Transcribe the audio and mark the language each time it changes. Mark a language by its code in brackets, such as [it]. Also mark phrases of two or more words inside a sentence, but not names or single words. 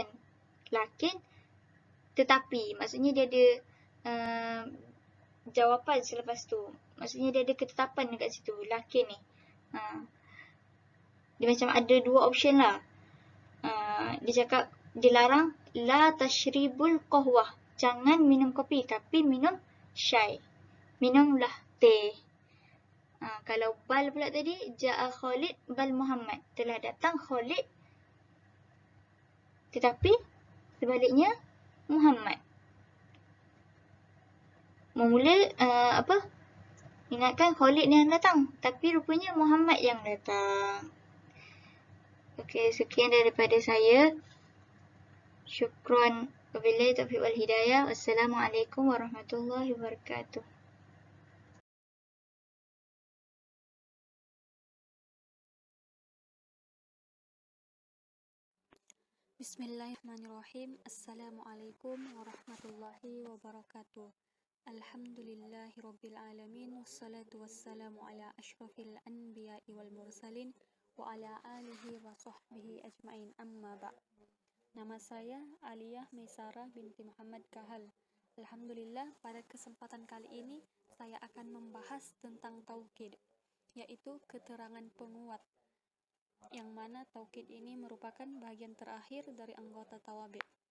[ms] Lakin tetapi, maksudnya dia ada jawapan selepas tu. Maksudnya dia ada ketetapan dekat situ, lakin ni. Dia macam ada dua option lah. Dia cakap, dia larang [ar] لا تشربوا القهوة. [ms] Jangan minum kopi, tapi minum syai. Minumlah teh. Kalau bal pula tadi, [ar] جاء خالد بل محمد. [ms] Telah datang Khalid, tetapi sebaliknya Muhammad. Mula ingatkan Khalid yang datang, tapi rupanya Muhammad yang datang. Okey, sekian daripada saya. Syukran. [ar] وبالله التوفيق والهداية. والسلام عليكم ورحمة الله وبركاته. بسم الله الرحمن الرحيم. السلام عليكم ورحمة الله وبركاته. الحمد لله رب العالمين والصلاة والسلام على أشرف الأنبياء والمرسلين وعلى آله وصحبه أجمعين، أما بعد'. [id] Nama saya Aliyah Maisarah binti Muhammad Kahal. Alhamdulillah, pada kesempatan kali ini saya akan membahas tentang taukid, yaitu keterangan penguat, yang mana taukid ini merupakan bagian terakhir dari anggota tawabi'.